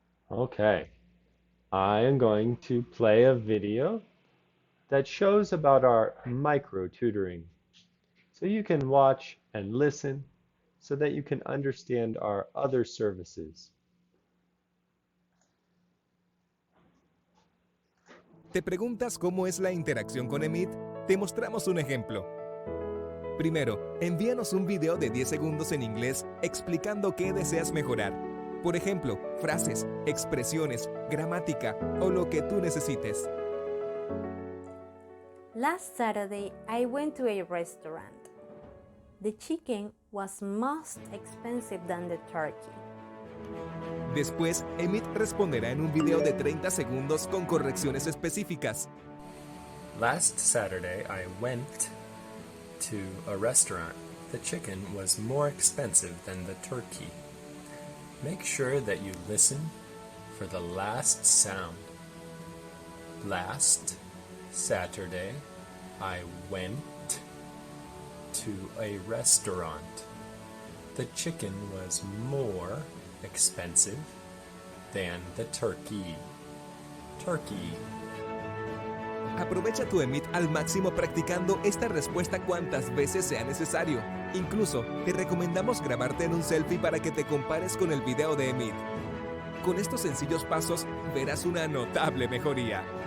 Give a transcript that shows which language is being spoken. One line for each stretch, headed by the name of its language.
English: Okay, I am going to play a video that shows about our micro tutoring. So you can watch and listen so that you can understand our other services.
Spanish: ¿Te preguntas cómo es la interacción con Emit? Te mostramos un ejemplo. Primero, envíanos un video de 10 segundos en inglés explicando qué deseas mejorar. Por ejemplo, frases, expresiones, gramática o lo que tú necesites.
English: Last Saturday, I went to a restaurant. The chicken was most expensive than the turkey.
Spanish: Después, Emit responderá en un video de 30 segundos con correcciones específicas.
English: Last Saturday, I went to a restaurant. The chicken was more expensive than the turkey. Make sure that you listen for the last sound. Last Saturday, I went to a restaurant. The chicken was more expensive than the turkey. Turkey.
Spanish: Aprovecha tu Emit al máximo practicando esta respuesta cuantas veces sea necesario. Incluso, te recomendamos grabarte en un selfie para que te compares con el video de Emit. Con estos sencillos pasos, verás una notable mejoría.